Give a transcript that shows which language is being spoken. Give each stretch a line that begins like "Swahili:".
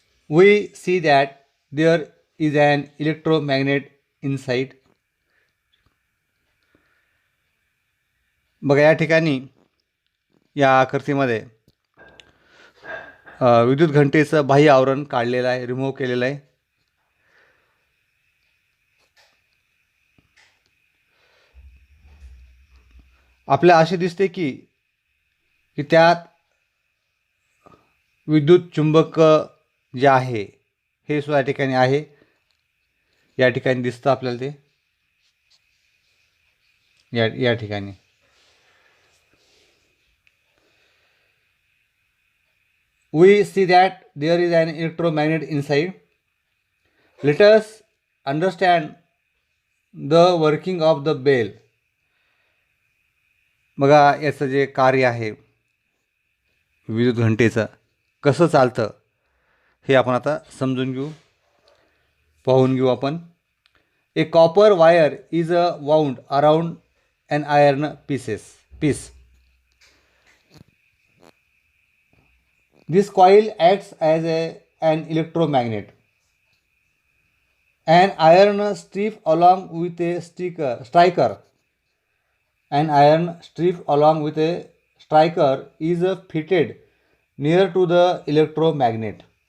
English: We see that there is an electromagnet inside.
Marathi: बघा या ठिकाणी या आकृतीमध्ये विद्युत घंटेचं बाह्य आवरण काढलेलं आहे, रिमूव्ह केलेलं आहे. आपल्याला असे दिसते की त्यात विद्युत चुंबक जे आहे हे सुद्धा या ठिकाणी आहे. या ठिकाणी दिसतं आपल्याला ते या ठिकाणी.
English: We see that there is an electromagnet inside. Let us understand the working of the bell.
Marathi: बघा याचं जे कार्य आहे विद्युत घंटेचं कसं चालतं हे आपण आता समजून घेऊ, पाहून घेऊ आपण.
English: A copper wire is wound around an iron piece. This coil acts as an electromagnet. An iron strip along with a striker. An iron strip along with a striker is fitted near to the electromagnet.